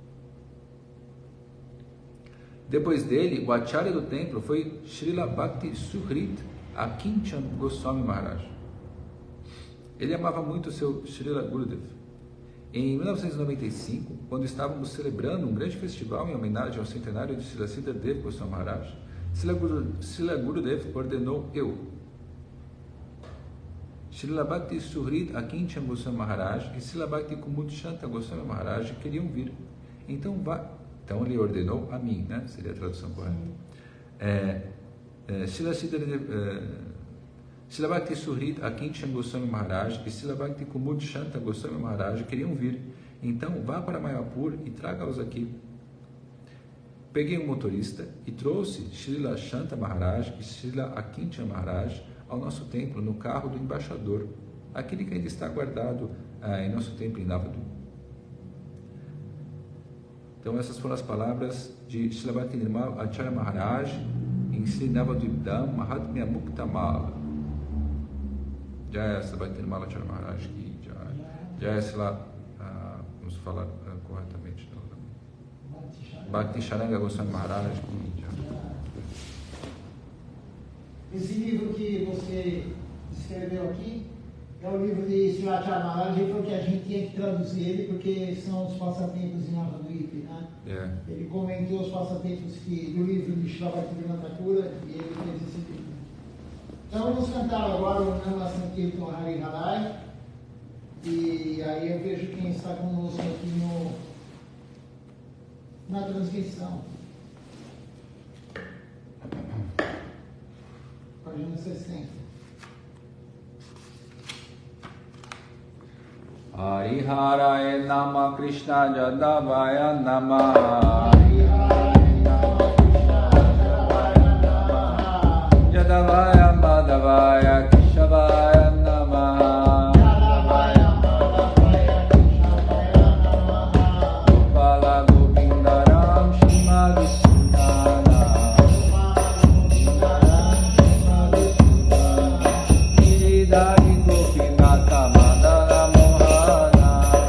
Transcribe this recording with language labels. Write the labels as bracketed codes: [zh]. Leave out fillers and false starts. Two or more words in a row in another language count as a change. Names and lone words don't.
[pt] Depois dele, o acharya do templo foi Srila Bhakti Suhrit Akinchan Goswami Maharaj. Ele amava muito o seu Srila Gurudev. Em 1995, quando estávamos celebrando um grande festival em homenagem ao centenário de Srila Siddhardev Goswami Maharaj, Srila Gurudev ordenou Srila Bhakti Suhrit Akinchan Goswami Maharaj e Srila Bhakti Kumudchanta Goswami Maharaj queriam vir. Então ele ordenou a mim, né? Seria a tradução correta. Srila Bhakti Suhrit Akinchan Goswami Maharaj e Srila Bhakti Kumudchanta Goswami Maharaj queriam vir. Então vá para Mayapur e traga-os aqui. Peguei um motorista e trouxe Srila Shanta Maharaj e Srila Akinchan Maharaj ao nosso templo no carro do embaixador, aquele que ainda está guardado em nosso templo em Navadu. Então essas foram as palavras de Srila Bhakti Nirmal Acharya Maharaj em Sri Navadvipdam Mahatmya Muktamala. [hi] Jaya Srila Bhakti Nirmal Acharya Maharaj ki Jaya Srila, [pt] vamos falar corretamente, [hi] Bhakti Sharanga Goswami Maharaj ki Jaya. [pt] Esse livro que você escreveu aqui é o livro de Sri Acharya Maharaj, ele falou que a gente tinha que traduzir ele porque são os passatempos em Navadvipa, né? Yeah. Ele comentou os passatempos do livro de Srila Bhaktivinoda Thakur e ele fez esse livro. Então vamos cantar agora o Nama Sankirtan Hari Harai, e aí eu vejo quem está conosco aqui na transmissão. Página 60. [sa] Hariharaya Nama Krishna Jadavaya Nama Jadavaya Madhavaya Keshavaya Nama Gopala Govindaram Shrimad Sundara Giridhari Gopinatha Madara Mohana